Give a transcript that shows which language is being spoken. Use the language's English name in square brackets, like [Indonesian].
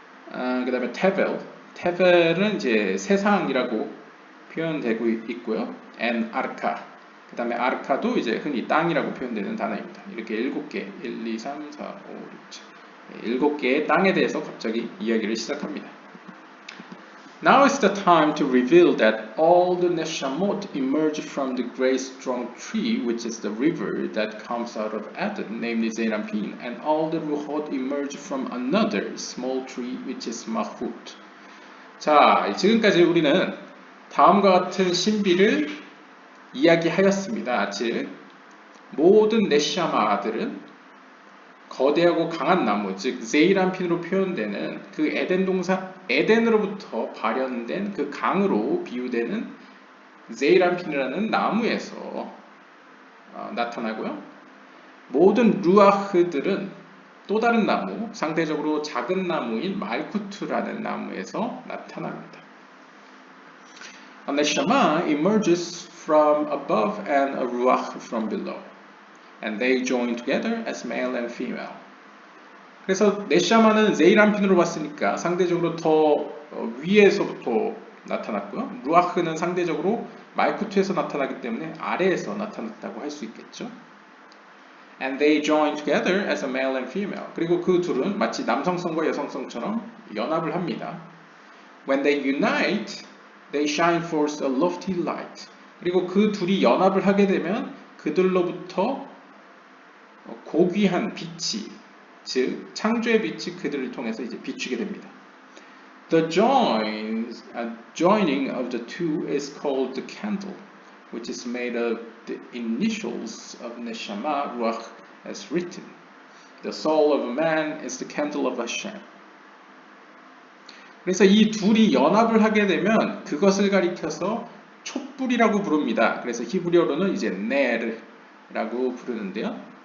[Korean] 그 다음에 테벨은 이제 세상이라고 표현되고 있고요. and 아르카, 그 다음에 아르카도 이제 흔히 땅이라고 표현되는 단어입니다. 이렇게 7개, 1, 2, 3, 4, 5, 6, 7, 7개의 땅에 대해서 갑자기 이야기를 시작합니다. [English] Now is the time to reveal that all the neshamot emerge from the great strong tree, which is the river that comes out of Eden, namely Zeranpin, and all the ruhot emerge from another small tree, which is Mahut. [Korean] 자, 지금까지 우리는 다음과 같은 신비를 이야기하였습니다. 즉, 모든 네샤마들은 거대하고 강한 나무, 즉 제이란핀으로 표현되는 그 에덴으로부터 발현된 그 강으로 비유되는 제이란핀이라는 나무에서 나타나고요. 모든 루아흐들은 또 다른 나무, 상대적으로 작은 나무인 말쿠트라는 나무에서 나타납니다. [English] A neshama emerges from above and a ruach from below. And they join together as male and female. [Korean] 그래서 네샤마는 제이란핀으로 봤으니까 상대적으로 더 위에서부터 나타났고요. 루아흐는 상대적으로 말쿠트에서 나타나기 때문에 아래에서 나타났다고 할 수 있겠죠. [English] And they join together as a male and female. [Korean] 그리고 그 둘은 마치 남성성과 여성성처럼 연합을 합니다. [English] When they unite, they shine forth a lofty light. [Korean] 그리고 그 둘이 연합을 하게 되면 그들로부터 고귀한 빛이, 즉 창조의 빛이 그들을 통해서 이제 비추게 됩니다. [English] The joining of the two is called the candle, which is made of the initials of Neshama Ruach as written. The soul of a man is the candle of Hashem. [Korean] 그래서 이 둘이 연합을 하게 되면 그것을 가리켜서 촛불이라고 부릅니다. 그래서 히브리어로는 이제 네르라고 부르는데요.